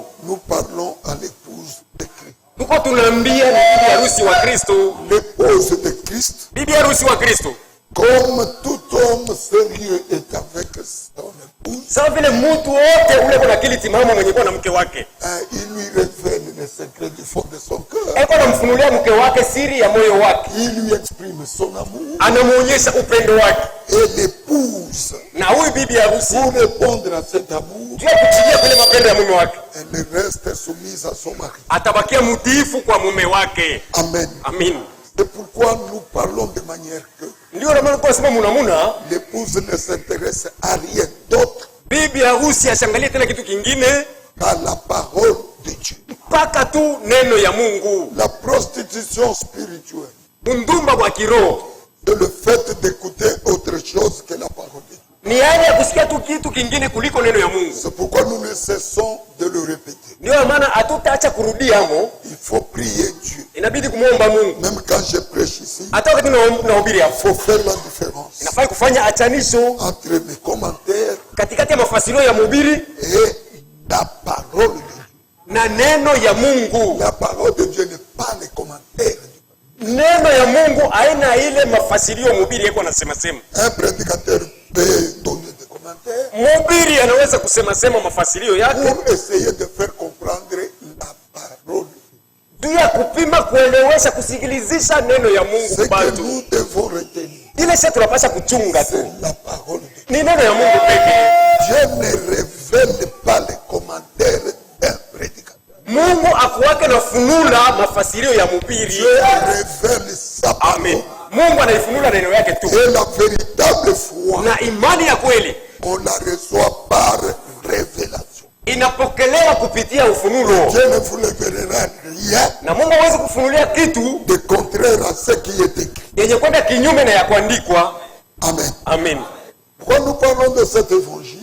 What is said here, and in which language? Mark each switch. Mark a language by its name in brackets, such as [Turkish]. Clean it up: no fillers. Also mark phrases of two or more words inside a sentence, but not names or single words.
[French] Nous parlons à l'épouse de Christ. [Swahili] Tuko tunaambia ni bibi harusi wa Kristo. [French] L'épouse de Christ, [Swahili] Bibi harusi wa Kristo. [French] comme tout homme sérieux est avec son épouse, [Swahili] Sawa vile mtu wote ule kuna akili timamu mwenye kuwa na mke wake. [French] il lui révèle les secrets du fond de son cœur. [Swahili] Alikuwa anamfunulia mke wake siri ya moyo wake. [French] Il lui exprime son amour. [Swahili] Anamuonyesha upendo wake. [French] Et l'épouse, [Swahili] Na huyu bibi harusi [French] pour répondre à cet amour, [Swahili] juu ya kuchilia kule mapendo ya mume wake, [French] elle reste soumise à son mari. [Swahili] atabakia mtiifu kwa mume wake. [French] Amen. [Swahili] Amin. [French] C'est pourquoi nous parlons de manière que [Swahili] Ndio na maana tunasema munamuna [French] l'épouse ne s'intéresse à rien d'autre [Swahili] bibi harusi asiangalie tena kitu kingine [French] qu'à la parole de Dieu. [Swahili] mpaka tu neno ya Mungu. [French] La prostitution spirituelle, [Swahili] Undumba wa kiroho [French] c'est le fait d'écouter autre chose que la parole de Dieu. [Swahili] ni hali ya kusikia tu kitu kingine kuliko neno ya Mungu. [French] C'est pourquoi nous ne cessons de le répéter. [Swahili] Ndio maana hatutaacha kurudia hamo, [French] Il faut prier Dieu. [Swahili] inabidi kumuomba Mungu. [French] Même quand je prêche ici, [Swahili] Hata wakati tunahubiri [French] il [Swahili] hapo, [French] faut faire la différence [Swahili] inafaa kufanya achanisho [French] entre mes commentaires [Swahili] katikati ya mafasirio ya mhubiri [French] et la parole de Dieu. [Swahili] na neno ya Mungu. [French] La parole de Dieu n'est pas les commentaires. [Swahili] Neno ya Mungu haina ile mafasirio mhubiri yako anasema sema. [French] Un prédicateur peut donner des commentaires [Swahili] Mhubiri anaweza kusema sema mafasirio yake [French] pour essayer de faire comprendre la parole. [Swahili] juu ya kupima kuelewesha kusikilizisha neno ya Mungu [French] Ce que [Swahili] bado. [French] nous devons retenir, [Swahili] Ile sisi tunapaswa kuchunga tu. [French] c'est la parole de Dieu. [Swahili] Ni neno ya Mungu pekee. [French] Dieu ne révèle pas les commentaires d'un prédicateur. [Swahili] Mungu akuwake na funula mafasirio ya mhubiri. [French] Dieu révèle sa [Swahili] Amen. [French] parole. [Swahili] Mungu anaifunula neno yake tu. [French] Et la véritable foi, [Swahili] Na imani ya kweli [French] on la reçoit par révélation. [Swahili] inapokelewa kupitia ufunulo. [French] Dieu ne vous révélera rien [Swahili] Na Mungu hawezi kufunulia kitu [French] de contraire à ce qui est écrit. [Swahili] yenye kwenda kinyume na ya kuandikwa. [French] Amen. [Swahili] Amen. [French] Pourquoi nous parlons de cet évangile?